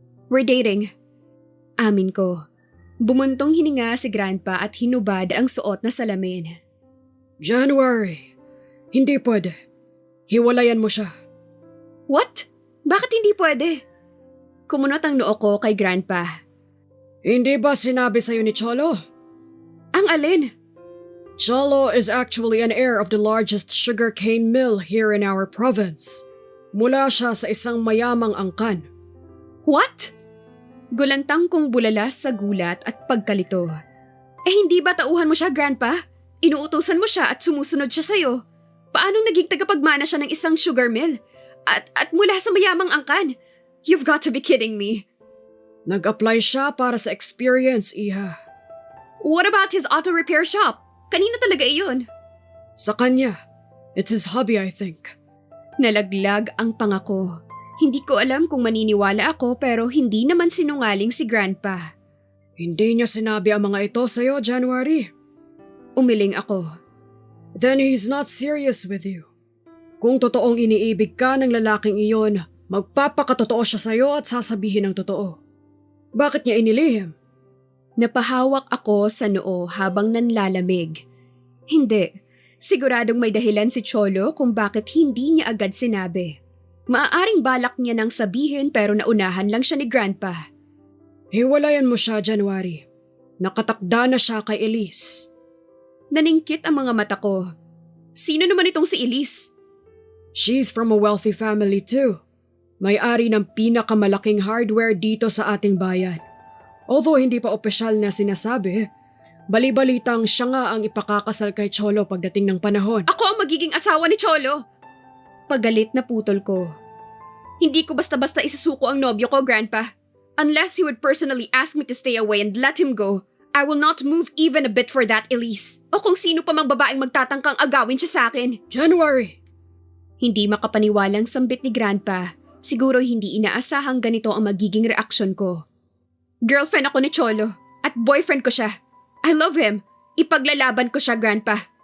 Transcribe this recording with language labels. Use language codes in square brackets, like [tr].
[en] We're dating. [tl] Amin ko. Bumuntong hininga si Grandpa at hinubad ang suot na salamin. January, hindi pwede. Hiwalayan mo siya. [en] What? [tl] Bakit hindi pwede? Kumunot ang noo ko kay Grandpa. Hindi ba sinabi sa'yo ni Cholo? Ang alin? [en] Cholo is actually an heir of the largest sugarcane mill here in our province. [tl] Mula siya sa isang mayamang angkan. [en] What? [tl] Gulantang kong bulalas sa gulat at pagkalito. Hindi ba tauhan mo siya, Grandpa? Inuutosan mo siya at sumusunod siya sa'yo. Paanong naging tagapagmana siya ng isang sugar mill? At mula sa mayamang angkan? [en] You've got to be kidding me. [tl] Nag-apply siya para sa experience, Iha. [en] What about his auto repair shop? [tl] Kanino talaga iyon? Sa kanya. [en] It's his hobby, I think. [tl] Nalaglag ang pangako. Hindi ko alam kung maniniwala ako pero hindi naman sinungaling si Grandpa. Hindi niya sinabi ang mga ito sa'yo, January. Umiling ako. [en] Then he's not serious with you. [tl] Kung totoong iniibig ka ng lalaking iyon, magpapakatotoo siya sa'yo at sasabihin ang totoo. Bakit niya inilihim? Napahawak ako sa noo habang nanlalamig. Hindi. Siguradong may dahilan si Cholo kung bakit hindi niya agad sinabi. Maaaring balak niya nang sabihin pero naunahan lang siya ni Grandpa. Hiwalayan mo siya, January. Nakatakda na siya kay Elise. Naningkit ang mga mata ko. Sino naman itong si Elise? [en] She's from a wealthy family too. [tl] May-ari ng pinakamalaking hardware dito sa ating bayan. Although hindi pa opisyal na sinasabi, bali-balitang siya nga ang ipakakasal kay Cholo pagdating ng panahon. Ako ang magiging asawa ni Cholo! Pagalit na putol ko. Hindi ko basta-basta isasuko ang nobyo ko, Grandpa. [en] Unless he would personally ask me to stay away and let him go, I will not move even a bit for that, Elise. [tl] O kung sino pa mang babaeng magtatangkang agawin siya sa akin. January! Hindi makapaniwalang sambit ni Grandpa. Siguro hindi inaasahang ganito ang magiging reaksyon ko. Girlfriend ako ni Cholo at boyfriend ko siya. [en] I love him. [tl] Ipaglalaban ko siya, Grandpa.